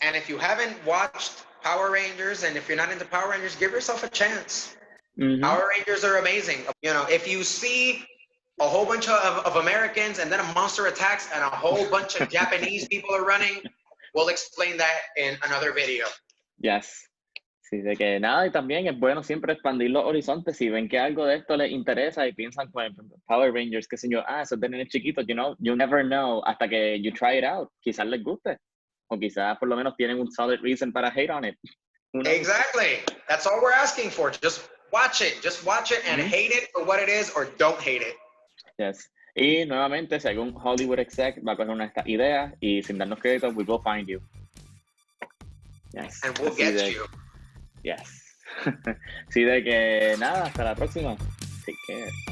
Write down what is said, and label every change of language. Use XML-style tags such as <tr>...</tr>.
<en>And if you haven't watched Power Rangers and if you're not into Power Rangers, give yourself a chance. Mm-hmm. Power Rangers are amazing. You know, if you see a whole bunch of Americans and then a monster attacks and a whole bunch of Japanese people are running, we'll explain that in another video. Yes.</en> <es>Sí, de que nada, y también es bueno siempre expandir los horizontes. Si ven que algo de esto les interesa y piensan con Power Rangers, qué sé yo, eso es de nenes chiquitos,</es> <en>you know, you never know</en> <es>hasta que</es> <en>you try it out.</en> <es>Quizás les guste. O quizás por lo menos tienen un</es> <en>solid reason</en> <es>para</es> <en>hate on it. Exactly. That's all we're asking for. Just watch it. Just watch it and hate it for what it is or don't hate it. Yes.</en> <es>Y nuevamente, si algún</es> <en>Hollywood exec</en> <es>va a coger una de estas ideas y sin darnos crédito,</es> <en>we will find you. Yes. And we'll get you. Yes.</en> <es>Sí, de que nada, hasta la próxima.</es> <en>Take care.</en>